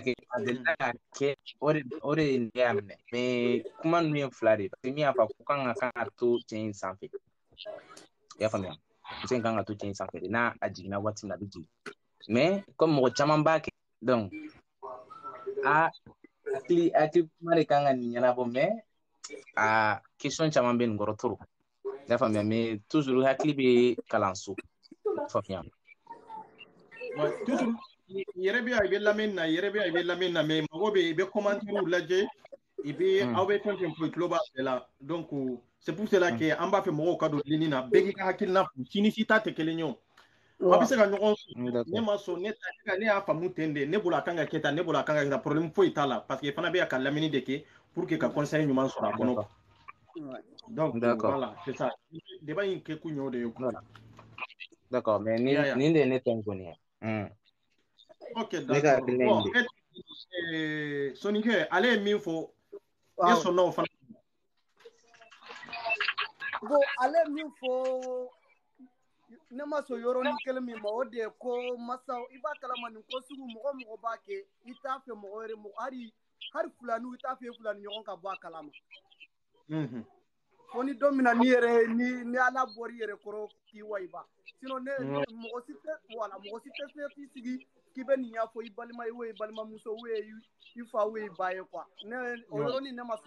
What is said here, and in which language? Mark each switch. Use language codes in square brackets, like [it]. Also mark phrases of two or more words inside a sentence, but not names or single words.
[bm] kɛ a delila ka kɛ o de ye ne y'a minɛ mais kuma ninnu ye fila de ye parce que min y'a fɔ ko kan ka to cɛ in sanfɛ i y'a faamuya muso in kan ka to cɛ in sanfɛ de n'a jiginna waati min na a bɛ jigin [fr] mais comme [bm] mɔgɔ caman b'a kɛ donc hakili kuma de kan ka nin ɲɛnabɔ mais a question caman bɛ nin kɔrɔ trop i y'a faamuya [fr] mais toujours [bm] hakili bɛ kalanso faamuya toujours yɛrɛ bɛ i bɛ lamɛn na yɛrɛ bɛ i bɛ lamɛn na mais mɔgɔ bɛ i bɛ commentaire lajɛ i bɛ aw bɛ fɛn fɛn fɔ i tulo b'a bɛɛ la [fr] donc c'est pour cela que [bm] an b'a fɛ mɔgɔw ka don ligne na bɛɛ k'i ka hakilina fɔ si ni si ta tɛ kelen ye o aw bɛ se ka ɲɔgɔn sɔrɔ ne ma sɔn ne y'a faamu ten de ne bolo a kan ka kɛ tan ne bolo a kan ka kɛ tan problème foyi t'a la [fr] parce que [bm] fana bɛ ka lamɛnni de kɛ [fr] pour que [bm] ka conseil ɲuman sɔrɔ a kɔnɔ [fr] donc voilà c'est ça [bm] débat in kɛ kun y'o de ye [fr] d'accord mais [bm] nin de ye ne tɛ kɔni ye [fr] ok d'accord bon [bm] Soninke ale ye min fɔ e sɔnna o fana bon ale min fɔ ne ma sɔn yɔrɔnin kelen min ma o de ye ko masaw i b'a kalama nin ko sugu mɔgɔ b'a kɛ i t'a fɛ mɔgɔ wɛrɛ hali fulaniw i t'a fɛ fulani ɲɔgɔn ka bɔ a kalama fo ni don min na ni ala bɔra i yɛrɛ kɔrɔ k'i wayiba sinon mɔgɔ si tɛ se k'i sigi k'i bɛ nin ɲɛfɔ i balima ye o ye balimamuso o ye i fa o ye i ba ye quoi o yɔrɔnin ne ma sɔn